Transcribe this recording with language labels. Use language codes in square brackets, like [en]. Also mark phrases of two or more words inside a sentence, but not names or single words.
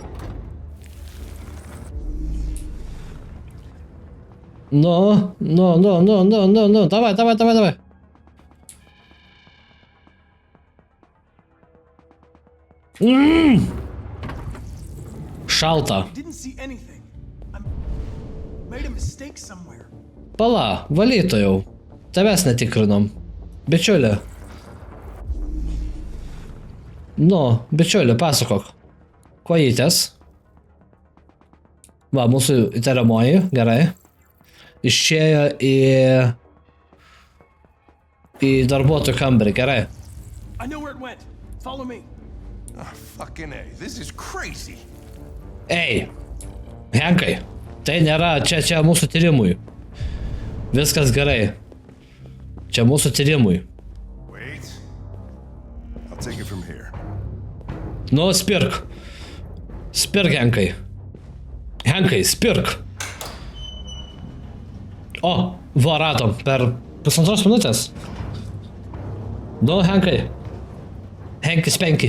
[en] No. [lt] Davai. Šalta. [en] I didn't see anything. I made a mistake somewhere. [lt] Pala, valytojau. Tavęs netikrinom. Bičiulė. Bičiulė, pasakok. Kojytės. Va, mūsų įtariamoji, gerai. Išėjo į darbuotojų kambarį, gerai. [en] I know where it went. Follow me. Oh, fucking A. This is crazy. [lt] Ei, Henkai, tai nėra, čia mūsų tyrimui. Viskas gerai. Čia mūsų tyrimui. [en] Wait. I'll take it from here. [lt] Nu, spirk. Spirk, Henkai. Henkai, spirk. O, va, radom per 1,5 minutės. Nu, Henkai. Henkis penki.